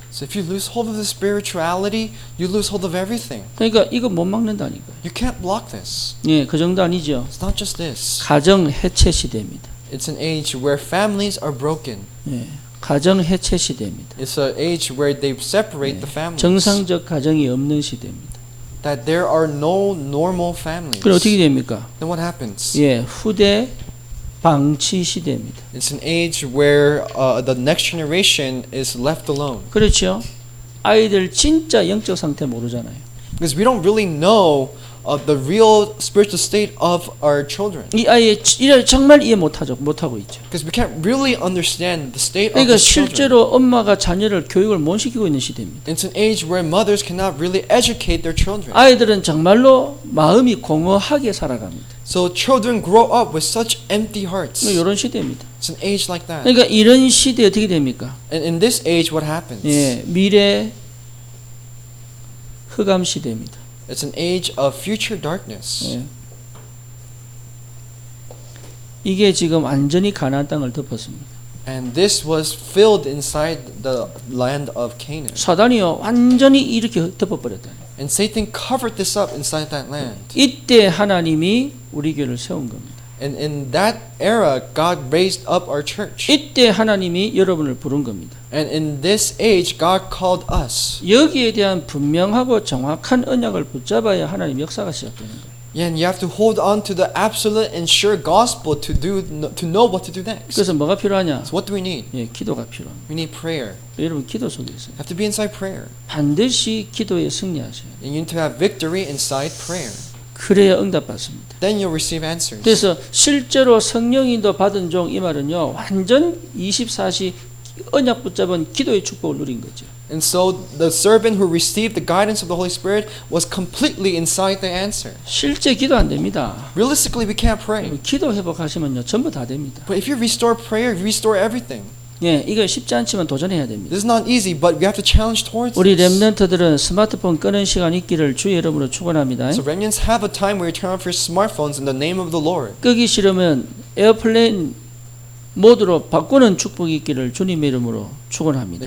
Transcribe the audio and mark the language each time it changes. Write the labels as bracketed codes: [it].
[en] So if you lose hold of the spirituality, you lose hold of everything. [ko] 그러니까 이거 못 막는다니까요. [en] You can't block this. [ko] 예, 그 정도 아니죠. [en] It's not just this. [ko] 가정 해체 시대입니다. [en] It's an age where families are broken. [ko] 예, 가정 해체 시대입니다. [en] It's an age where they separate the families. [ko] 정상적 가정이 없는 시대입니다. [en] That there are no normal families. [ko] 그럼 어떻게 됩니까? [en] Then what happens? [ko] 예, 후대 방치 시대입니다. [en] It's an age where the next generation is left alone. [ko] 그렇죠. 아이들 진짜 영적 상태 모르잖아요. [en] Because we don't really know the real spiritual state of our children. [ko] 이 아이의 이를 정말 이해 못하고 있죠. [en] Because we can't really understand the state of [ko] 그러니까 [en] the children. [ko] 실제로 엄마가 자녀를 교육을 못 시키고 있는 시대입니다. [en] It's an age where mothers cannot really educate their children. [ko] 아이들은 정말로 마음이 공허하게 살아갑니다. [en] So children grow up with such empty hearts. [ko] 이런 시대입니다. [en] It's an age like that. [ko] 그러니까 이런 시대에 어떻게 됩니까? [en] And in this age, what happens? [ko] 예, 미래 흑암 시대입니다. [en] It's an age of future darkness. [ko] 예. 이게 지금 완전히 가나안 땅을 덮었습니다. [en] And this was filled inside the land of Canaan. [ko] 사단이요 완전히 이렇게 덮어버렸다. [en] And Satan covered this up inside that land. [ko] 이때 하나님이 우리 교회를 세운 겁니다. [en] And in that era, God raised up our church. [ko] 이때 하나님이 여러분을 부른 겁니다. [en] And in this age, God called us. [ko] 여기에 대한 분명하고 정확한 언약을 붙잡아야 하나님 역사가 시작되는 거예요. [en] Yeah, and you have to hold on to the absolute and sure gospel to know what to do next. [ko] 그래서 뭐가 필요하냐? [en] So what do we need? [ko] 예, 기도가 필요합니다. [en] We need prayer. [ko] 여러분 기도 속에 있어요. [en] You have to be inside prayer. [ko] 반드시 기도에 승리하셔야 돼요. [en] And you need to have victory inside prayer. [ko] 그래야 응답받습니다. [en] Then you'll receive answers. [ko] 그래서 실제로 성령인도 받은 종 이 말은요 완전 24시 언약 붙잡은 기도의 축복을 누린 거죠. [en] And so the servant who received the guidance of the Holy Spirit was completely inside the answer. [ko] 실제 기도 안 됩니다. [en] Realistically, we can't pray. [ko] 기도 회복하시면요 전부 다 됩니다. [en] But if you restore prayer, you restore everything. [ko] 예, 이거 쉽지 않지만 도전해야 됩니다. [en] This is not easy, but we have to challenge towards [ko] 우리 [en] this. [ko] 렘넌트들은 스마트폰 끄는 시간 있기를 주의 이름으로 축원합니다. [en] So remnants have a time where you turn off your smartphones in the name of the Lord. [ko] 끄기 싫으면 에어플레인 모드로 바꾸는 축복이 있기를 주님의 이름으로 축원합니다.